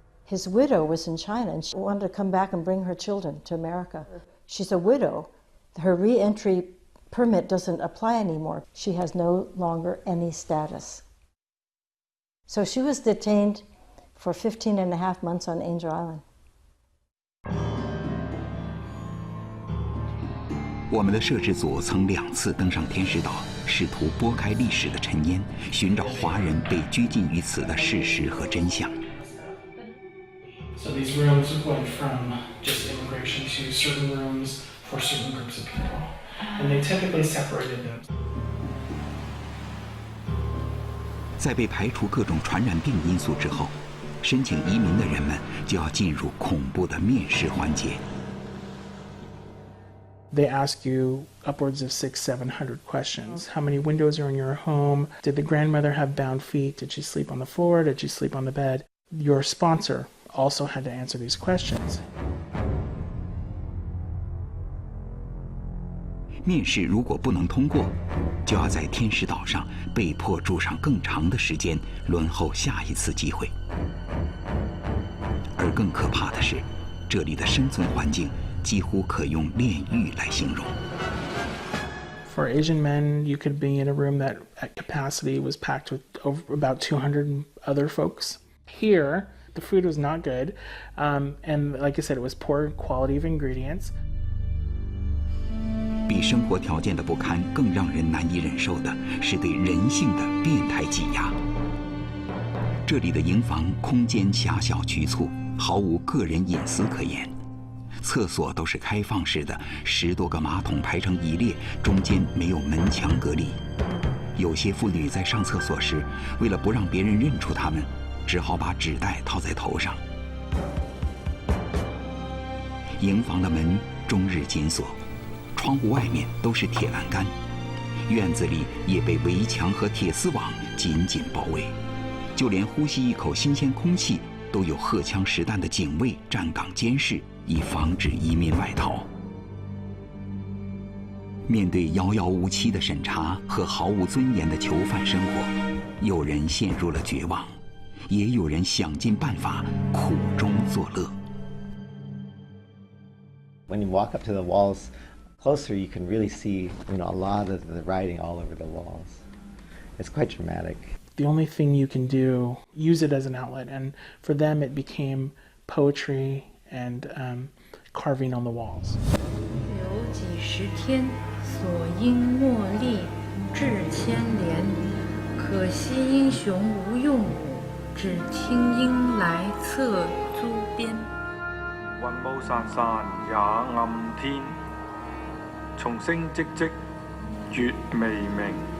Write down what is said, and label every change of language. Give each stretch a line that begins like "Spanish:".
English: His widow was in China, and she wanted to come back and bring her children to America. She's a widow. Her re-entry permit doesn't apply anymore. She has no longer any status. So she was detained for 15.5 months on Angel Island.
Chinese: 我们的摄制组曾2次登上天使岛，试图拨开历史的尘烟，寻找华人被拘禁于此的事实和真相。
English: So these rooms went from just immigration to certain rooms for certain groups of people, and they typically separated them.
Chinese: 在被排除各种传染病因素之后，申请移民的人们就要进入恐怖的面试环节。
English: They ask you upwards of 600-700 questions. How many windows are in your home? Did the grandmother have bound feet? Did she sleep on the floor? Did she sleep on the bed? Your sponsor also had to answer these questions.
Chinese: 面试如果不能通过，就要在天使岛上被迫住上更长的时间，轮候下一次机会。而更可怕的是，这里的生存环境几乎可用炼狱来形容。
English: For Asian men, you could be in a room that at capacity was packed with about 200 other folks. Here, the food was not good, and like I said, it was poor quality of ingredients.
Chinese: 比生活条件的不堪更让人难以忍受的是对人性的变态挤压。这里的营房空间狭小局促，毫无个人隐私可言。厕所都是开放式的，10多个马桶排成一列，中间没有门墙隔离。有些妇女在上厕所时，为了不让别人认出她们，只好把纸袋套在头上。营房的门终日紧锁，窗户外面都是铁栏杆，院子里也被围墙和铁丝网紧紧包围，就连呼吸一口新鲜空气，都有荷枪实弹的警卫站岗监视，以防止移民外逃。面对遥遥无期的审查和毫无尊严的囚犯生活，有人陷入了绝望，也有人想尽办法苦中作乐。
English: When you walk up to the walls closer, you can really see, a lot of the writing all over the walls. It's quite dramatic. The only thing you can do, use it as an outlet, and for them it became poetry and carving on the walls.
Chinese: 有几十天，所应莫力，志千连。可惜英雄无用武，只听鹰来侧租边。雲霧散散也暗天，松聲唧唧月微明。